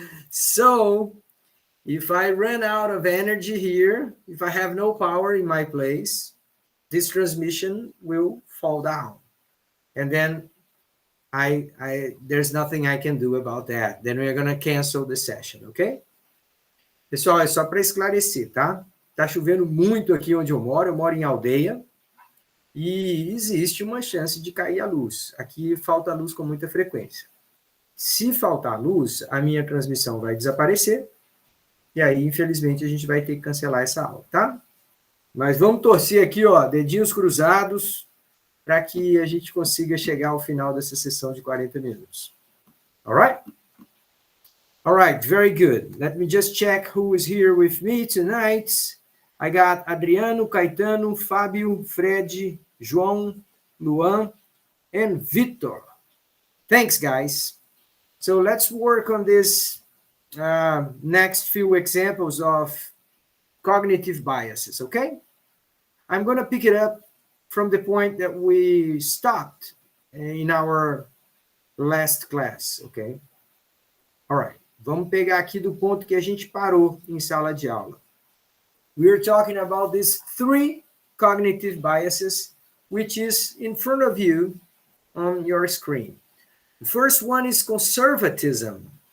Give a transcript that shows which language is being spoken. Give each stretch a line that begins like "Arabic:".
English: So, if I run out of energy here, if I have no power in my place, this transmission will fall down. And then there's nothing I can do about that. Then we're going to cancel the session, okay?
Portuguese: Pessoal, é só para esclarecer, tá? Tá chovendo muito aqui onde eu moro em aldeia, e existe uma chance de cair a luz. Aqui falta luz com muita frequência. Se faltar luz, a minha transmissão vai desaparecer, e aí, infelizmente, a gente vai ter que cancelar essa aula, tá? Mas vamos torcer aqui, ó, dedinhos cruzados, para que a gente consiga chegar ao final dessa sessão de 40 minutos.
English: All right? All right, very good. Let me just check who is here with me tonight. I got Adriano, Caetano, Fábio, Fred, João, Luan, and Victor. Thanks, guys. So let's work on this next few examples of cognitive biases, okay? I'm going to pick it up from the point that we stopped in our last class, okay? All right,
Portuguese: vamos pegar aqui do ponto que a gente parou em sala de aula.
English: We're talking about these 3 cognitive biases, which is in front of you on your screen. The first one is conservatism.